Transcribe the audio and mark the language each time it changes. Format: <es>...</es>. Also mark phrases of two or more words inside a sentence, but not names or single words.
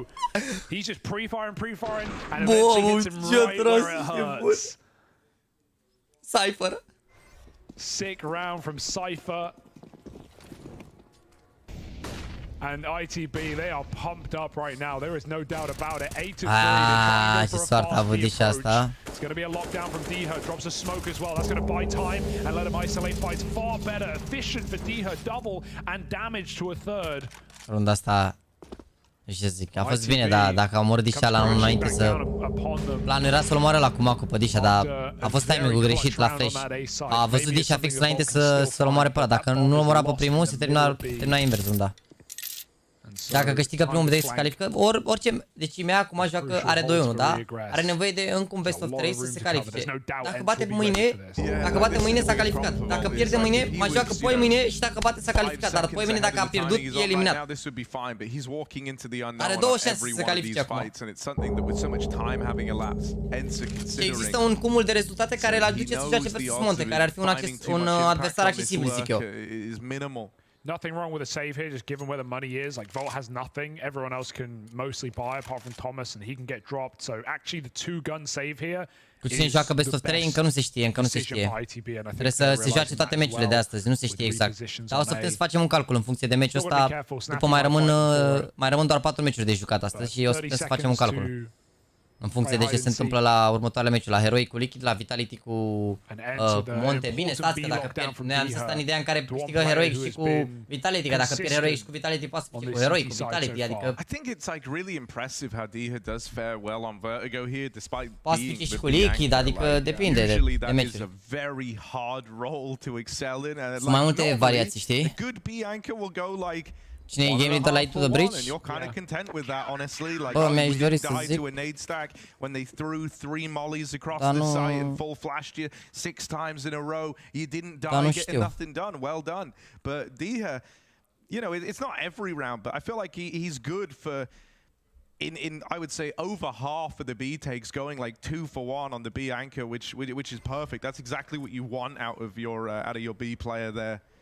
<en>He's just pre-firing, and eventually hits him right where it hurts. Cypher. Sick round from Cypher. And ITB, they are pumped up right now. There is no doubt about it. 8 to 3.</en> <ro>Ce soartă a avut și asta.</ro> <en>It's going to be a lockdown from Deher. Drops a smoke as well. That's going to buy time and let him isolate fights far better. Efficient for Deher. Double and damage to a third.</en> <ro>Runda asta, ce zic, a fost bine, dar dacă a omorât Disha la înainte să... Planul era să-l omoare la Kumaku pe Disha, dar a fost timing-ul greșit la flash. A văzut Disha fix înainte să-l omoare pe ăla. Dacă nu-l omora pe primul, se termina invers runda. Dacă câștigă primul, se califică, orice, deci mea acum joacă, are 2-1, da? Are nevoie de încă un</ro> <en>best of 3</en> <ro>să se califice. Dacă bate mâine, s-a calificat. Dacă pierde mâine, mai joacă poi mâine și dacă bate s-a calificat. Dar poi mâine dacă a pierdut, e eliminat. Are 2 șanse să se califice acum. Există un cumul de rezultate care îl aduce să joace versus Monte, care ar fi un adversar accesibil, zic eu.</ro> <en>Nothing wrong with a save here, just given where the money is. Like, Volt has nothing. Everyone else can mostly buy, apart from Thomas, and he can get dropped. So, actually, the two-gun save here</en> <ro>Cu cine joacă</ro> <en>best of 3</en> <ro>încă nu se știe, Trebuie să se joace toate meciurile de astăzi, nu se știe exact. Dar o să putem să facem un calcul în funcție de meciul ăsta. După mai rămân doar 4 meciuri de jucat astăzi și o să putem să facem un calcul. În funcție de ce se întâmplă la următoarele meciuri, la Heroic cu Liquid, la Vitality cu Monte. Bine, stați că dacă pierd, noi am zis în ideea în care câștigă Heroic și cu Vitality, că dacă pierd Heroic și cu Vitality poate să fie cu Heroic, cu Vitality, adică...</ro> <en>I think it's like really impressive how Deher does fare well on Vertigo here despite</en> <ro>poate fi și cu Liquid, adică depinde de meciuri. Sunt mai multe variații, știi? Cine e</ro> <en>game leader</en> <ro>la To The Bridge? Bă, mi-aș dori să zic. Dar nu... Dar nu știu.</ro> <en>But Deher, you know, it's not every round, but I feel like he's good for in I would say over half of the B takes, going like 2 for 1 on the B anchor, which is perfect. That's exactly what you want out of your B player there.</en>